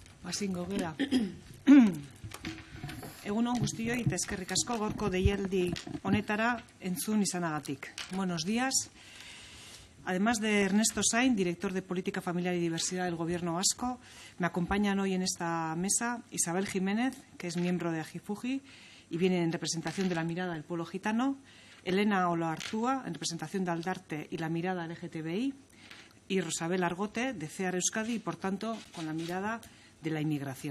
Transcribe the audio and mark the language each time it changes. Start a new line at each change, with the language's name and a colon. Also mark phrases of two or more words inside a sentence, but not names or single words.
Basque: Hasingo gera. Egunon guztioi eta eskerrik asko gaurko deialdi honetara entzun izanagatik.
Spanish: Buenos días. Además de Ernesto Sainz, director de Política Familiar y Diversidad del Gobierno vasco, me acompañan hoy en esta mesa Isabel Jiménez, que es miembro de Agifugi y viene en representación de la mirada del pueblo gitano, Elena Oloartúa, en representación de Aldarte y la mirada LGTBI, y Rosabel Argote, de CEAR Euskadi, y por tanto con la mirada de la inmigración.